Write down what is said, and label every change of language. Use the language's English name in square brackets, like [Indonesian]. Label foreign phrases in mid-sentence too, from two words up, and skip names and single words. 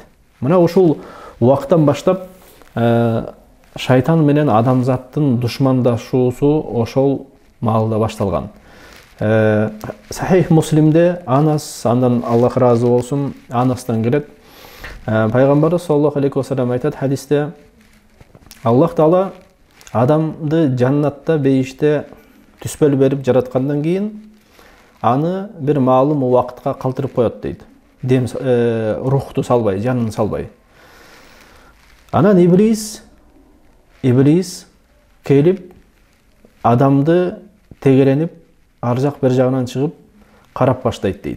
[Kyrgyz] Мына ушул убакыттан баштап шайтан менен адамзаттын душмандашуусу ошол маалда башталган. Сахих Муслимде Анас, андан Аллах разы болсун, Анастан келет. Пайгамбарыбыз [Arabic] صلى الله عليه وسلم [Kyrgyz] айтат хадисте: Аллах Таала адамды жаннатта, бейиште түспөл берип жараткандан кийин аны бир маалым убакытка калтырып коет дейт. Рухту салбай, жанын салбай. Анан иблис келип адамды тегеренип, ар жак бер жагынан чыгып карап баштайт дейт.